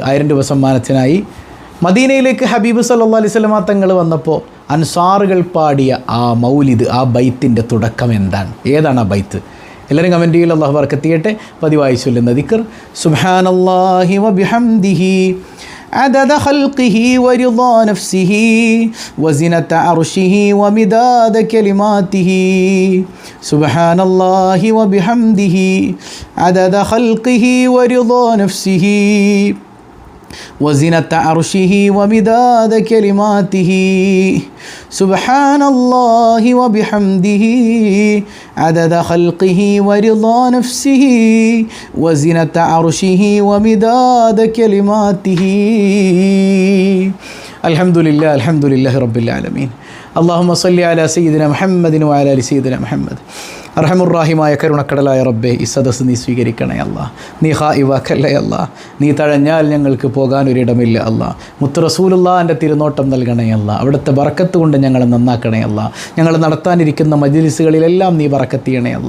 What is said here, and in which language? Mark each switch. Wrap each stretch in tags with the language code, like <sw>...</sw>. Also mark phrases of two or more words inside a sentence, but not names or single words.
<ml>1000 രൂപ സമ്മാനത്തിനായി മദീനയിലേക്ക് ഹബീബ്</ml> <ar>صلى الله عليه وسلم</ar> <ml>തങ്ങൾ വന്നപ്പോൾ അൻസാറുകൾ പാടിയ ആ മൗലിദ്, ആ ബൈത്തിൻ്റെ തുടക്കം എന്താണ്? ഏതാണ് ആ ബൈത്ത്? എല്ലാവരും കമൻറ്റ് ചെയ്യൽ. അല്ലാഹു ബർക്കത്ത് ചെയ്യട്ടെ. പതിവായി ചൊല്ലുന്ന ദിക്ർ</ml> <ar>سبحان الله وبحمده عدد خلقه ورضا نفسه وزنة عرشه ومداد كلماته سبحان الله وبحمده عدد خلقه ورضا نفسه وزنة عرشه ومداد كلماته سبحان الله وبحمده عدد خلقه ورضا نفسه وزنة عرشه ومداد كلماته الحمد لله رب العالمين اللهم صل على سيدنا محمد وعلى آل سيدنا محمد.</ar> <ml>അർഹമുറാഹിമായ കരുണക്കടലായ റബ്ബേ, ഈ സദസ്സ് നീ സ്വീകരിക്കണേ അല്ലാ. നീ ഹായിവാക്കല്ലേ അല്ലാ. നീ തഴഞ്ഞാൽ ഞങ്ങൾക്ക് പോകാനൊരിടമില്ല അല്ലാ. മുത്ത് റസൂലുള്ളാഹിൻ്റെ തിരുനോട്ടം നൽകണേ അല്ലാ. അവിടുത്തെ ബറക്കത്ത് കൊണ്ട് ഞങ്ങളെ നന്നാക്കണേ അല്ലാ. ഞങ്ങൾ നടത്താനിരിക്കുന്ന മജ്ലിസുകളിലെല്ലാം നീ ബറക്കത്ത് ചെയ്യണേ അല്ലാ.</ml>